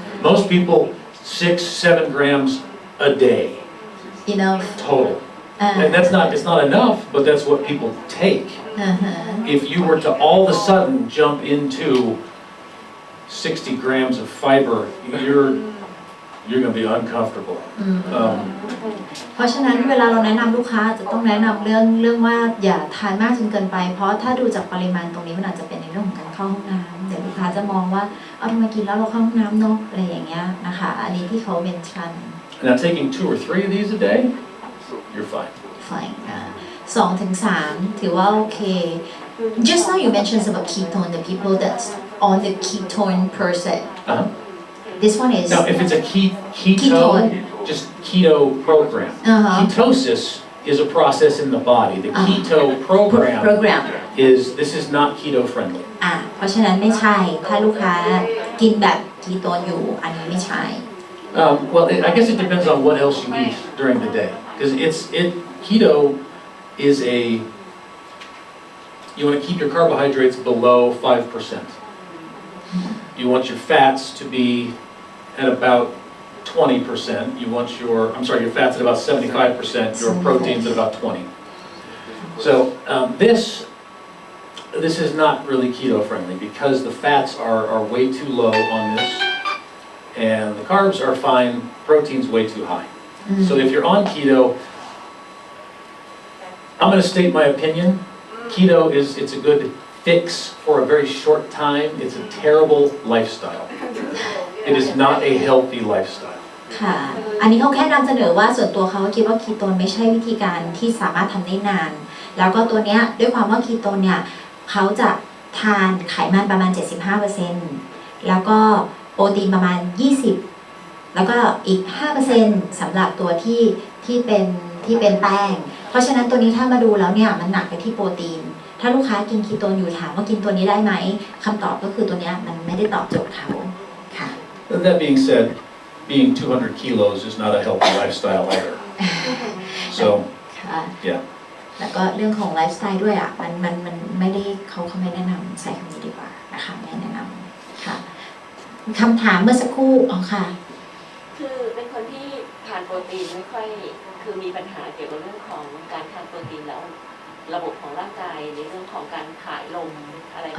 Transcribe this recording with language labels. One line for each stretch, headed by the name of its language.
English: Most people 6, 7 grams a day. Enough. Total. And it's not enough, but that's what people take. If you were to all of a sudden jump into 60 grams of fiber, you're going to be uncomfortable.
Thai: เพราะฉะนั้นเวลาเราแนะนำลูกค้าจะต้องแนะนำเรื่องว่าอย่าทานมากจนเกินไปเพราะถ้าดูจากปริมาณตรงนี้มันอาจจะเป็นในเรื่องของการเข้าห้องน้ำเดี๋ยวลูกค้าจะมองว่าเอาทำไมกินแล้วเราเข้าห้องน้ำเนาะอะไรอย่างเงี้ยนะคะอันนี้ที่เขาเมนชั่น
English: Now taking 2 or 3 of these a day, you're fine. fine
Thai: 2 ถึง 3 ถือว่าโอเค
English: just now you mentioned about ketone the people that's on the ketone per se this one is now if it's a keto just keto program ketosis is a process in the body the keto program this is not keto friendly
Thai: เพราะฉะนั้นไม่ใช่ถ้าลูกค้ากินแบบคีโตนอยู่อันนี้ไม่ใช่
English: well I guess it depends on what else you eat during the day because keto is you want to keep your carbohydrates below 5%. You want your fats to be at about 20%. You want your fats at about 75%. Your proteins at about 20. So this is not really keto friendly because the fats are way too low on this, and the carbs are fine. Protein's way too high. So if you're on keto, I'm going to state my opinion. Keto it's a good fix for a very short time. It's a terrible lifestyle. It is not a healthy lifestyle.
Thai: ค่ะ อันนี้เขาแค่นำเสนอว่าส่วนตัวเขาคิดว่าคีโตนไม่ใช่วิธีการที่สามารถทำได้นาน แล้วก็ตัวเนี้ยด้วยความว่าคีโตนเนี่ยเขาจะทานไขมันประมาณ 75% แล้วก็โปรตีนประมาณ 20 แล้วก็อีก 5% สำหรับตัวที่เป็นแป้ง เพราะฉะนั้นตัวนี้ถ้ามาดูแล้วเนี่ยมันหนักไปที่โปรตีน ถ้าลูกค้ากินคีโตนอยู่ถามว่ากินตัวนี้ได้ไหมคำตอบก็คือตัวเนี้ยมันไม่ได้ตอบโจทย์เขาค่ะ
English: That being said, being 200 kilos is not a healthy lifestyle either. So,
Thai: ค่ะ
English: yeah.
Thai: แล้วก็เรื่องของไลฟ์สไตล์ด้วยอ่ะมันไม่ได้เขาไม่แนะนำใส่คำนี้ดีกว่านะคะไม่แนะนำค่ะคำถามเมื่อสักครู่อ๋อค่ะ คือเป็นคนที่ทานโปรตีนไม่ค่อยคือมีปัญหาเกี่ยวกับเรื่องของการทานโปรตีนแล้วระบบของร่างกายในเรื่องของการขายลมอะไรแบ